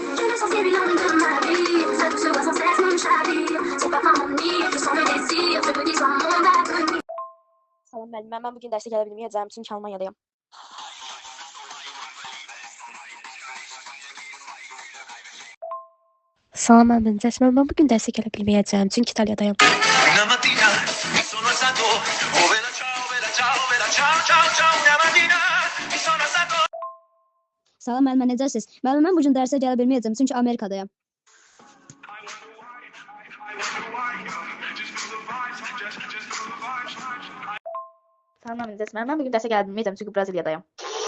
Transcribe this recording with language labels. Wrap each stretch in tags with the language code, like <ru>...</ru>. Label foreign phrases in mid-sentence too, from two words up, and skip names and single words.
<az>Salam müəllim, mən bugün dərsə gələ bilməyəcəm, çünki Almaniyadayam. Salam müəllim, necəsiz? Mən bugün dərsə gələ bilməyəcəm, çünki İtaliyadayam.</az> <it>Una mattina mi sono alzato, oh bella ciao ciao, una mattina mi sono alzato.</it> <az>Salam müəllimə, necəsiz? Müəllim, mən bugün dərsə gələ bilməyəcəm, çünki Amerikadayam. Salam müəllim, necəsiz? Mən bugün dərsə gələ bilməyəcəm, çünki Braziliyadayam.</az>